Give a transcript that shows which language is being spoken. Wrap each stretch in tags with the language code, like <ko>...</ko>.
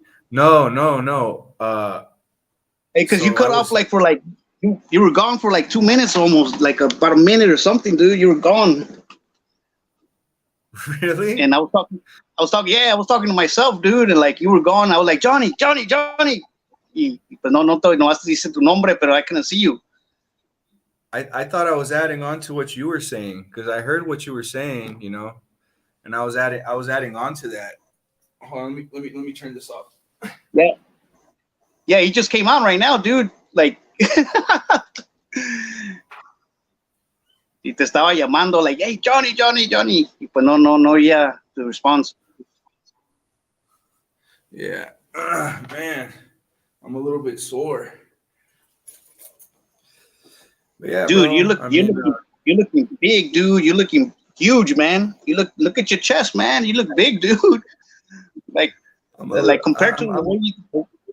<en>No. Hey, because you cut off like for like you were gone for like 2 minutes almost, like about a minute or something, dude. You were gone. Really? And I was talking. Yeah, I was talking to myself, dude, and like you were gone. I was like, Johnny.</en> <es>y pues no dice tu nombre, pero</es> <en>I couldn't see you. I thought I was adding on to what you were saying because I heard what you were saying, you know, and I was adding on to that. Hold on, let me turn this off. Yeah, he just came on right now, dude. Like,</en> <es>y te estaba llamando,</es> <en>like, hey,</en> <es>Johnny. Y pues no,</es> <en>yeah, the response. Yeah, man, I'm a little bit sore. But yeah, dude, bro, you're looking big, dude. You're looking huge, man. You look at your chest, man. You look big, dude. Like compared to the way you</en>